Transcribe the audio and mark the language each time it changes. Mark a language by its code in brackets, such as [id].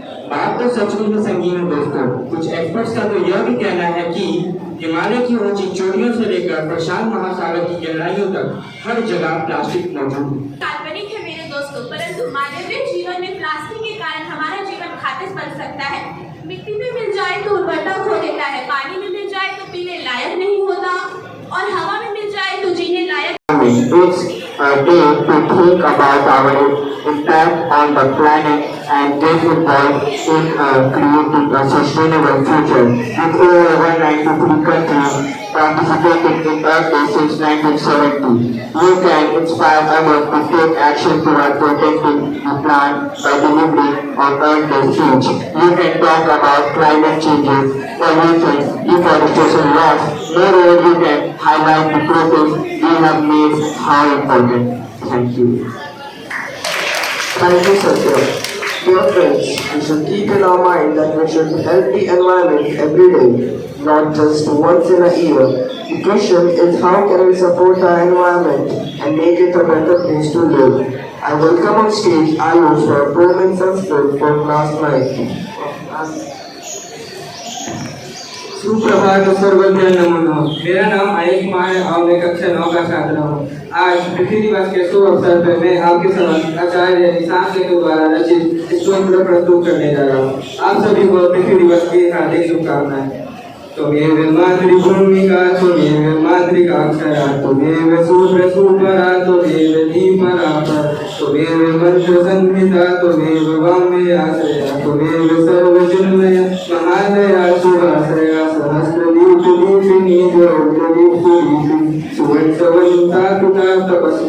[hi] बात तो सचमुच में संगीन है दोस्तों। कुछ एक्सपर्ट्स का तो यह भी कहना है कि हिमालय की ऊंची चोटियों से लेकर प्रशांत महासागर की गहराइयों तक हर जगह प्लास्टिक मौजूद है। काल्पनिक है मेरे दोस्तों, परंतु मानवीय जीवन में प्लास्टिक के कारण हमारा जीवन घातक बन सकता है। मिट्टी में मिल जाए तो उर्वरता खो देता है, पानी में मिल जाए तो पीने लायक नहीं होता और हवा में मिल जाए तो जीने लायक। [en] It's a day to think about our impact on the planet and get involved in creating a sustainable future. With over 193 countries participating in Earth Day since 1970, you can inspire others to take action toward protecting the planet by delivering on Earth Day speech. You can talk about climate changes, pollution, deforestation loss. Moreover, you can highlight the progress we have made how important. Thank you. Thank you, Satya. Dear friends, we should keep in our mind that we should help the environment every day, not just once in a year. The question is, how can we support our environment and make it a better place to live? I welcome on stage Ayush for a poem in Sanskrit from last night. [sa] सुप्रभात सर्वज्ञ नमो नमः। [hi] मेरा नाम आयुष कुमार है और मैं कक्षा 9 का छात्र हूँ। आज पृथ्वी दिवस के शुभ अवसर पर मैं आपके समक्ष आचार्य निशांत के द्वारा रचित स्तोत्र प्रस्तुत करने जा रहा हूँ। आप सभी को पृथ्वी दिवस की हार्दिक शुभकामनाएं। [sa] त्वमेव मातृभूमिका त्वमेव मातृकाक्षरा त्वमेव सूत्रसूपरा त्वमेव धीमरा त्वमेव मंत्रसंहिता त्वमेव वामे आश्रया त्वमेव सर्वजन्मया महादया शुभाश्रया सहस्रदीपदीपिनी ज्योतिदीप्तिदीपिनी सुवत्सवन्ता कृता तपस्वी